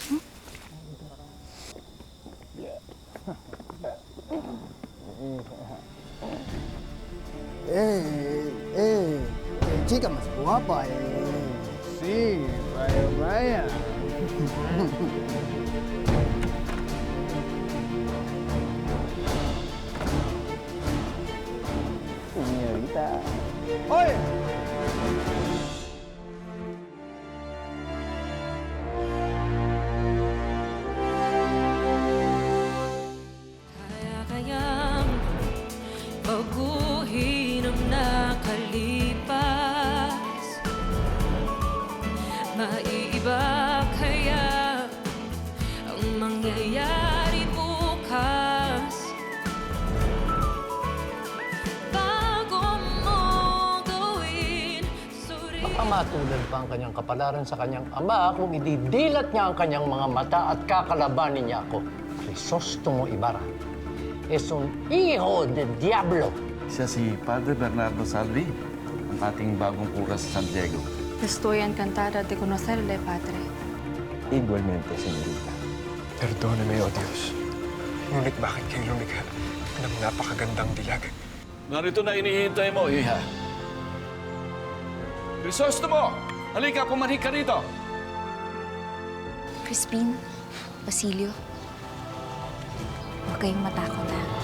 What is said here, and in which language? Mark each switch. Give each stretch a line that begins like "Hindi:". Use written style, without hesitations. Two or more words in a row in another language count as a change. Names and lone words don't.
Spanish: Chica más guapa, Sí, vaya, vaya. Señorita. ¡Oye!
Filipino: Kaya-kayang baguhin ang nakalipas. Maiiba kaya ang mangyayari bukas. Bago mo gawin, Baka matulad pa ang kanyang kapalaran sa kanyang ama kung ididilat niya ang kanyang mga mata at kakalabanin niya ako.
Spanish: Crisostomo Ibarra es un hijo de diablo.
Filipino: Siya si Padre Bernardo Salvi, ang ating bagong kura sa San Diego.
Spanish: Estoy encantada de conocerle, Padre. Igualmente, senyorita. Perdóname,
Filipino: oh Diyos. Ngunit bakit kayo lumikha ng napakagandang dilag? Narito na inihintay mo, Iha. Crisostomo! Halika, pumanhik ka rito! Crispin, Basilio, huwag kayong matakot ha.